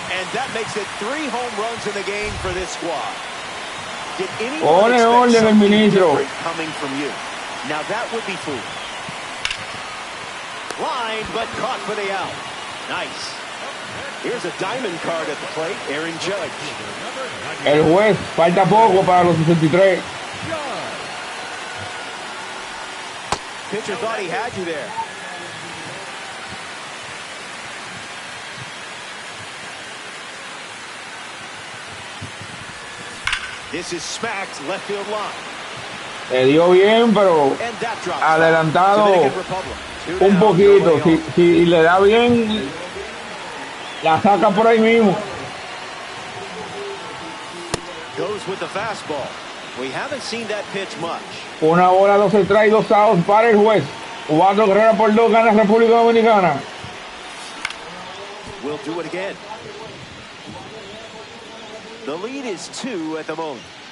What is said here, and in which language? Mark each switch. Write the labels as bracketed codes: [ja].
[en] And that makes it 3 home runs in the game for this squad. Did anyone expect something different coming from you? Now that would be foolish. Line, but caught for the out. Nice. Here's a diamond card at the plate, Aaron Judge. [es] El juez, falta poco para los 63. [en] Pitcher thought he had you there. This is smacked left field line. [es] Le dio bien, pero adelantado un poquito. Si le da bien, la saca por ahí mismo. [en] Goes with the fastball. We haven't seen that pitch much. [es] Una bola, 2 strikes y 2 outs para el juez. 4 carreras por 2 gana República Dominicana. [en] We'll do it again. The lead is 2 at the moment.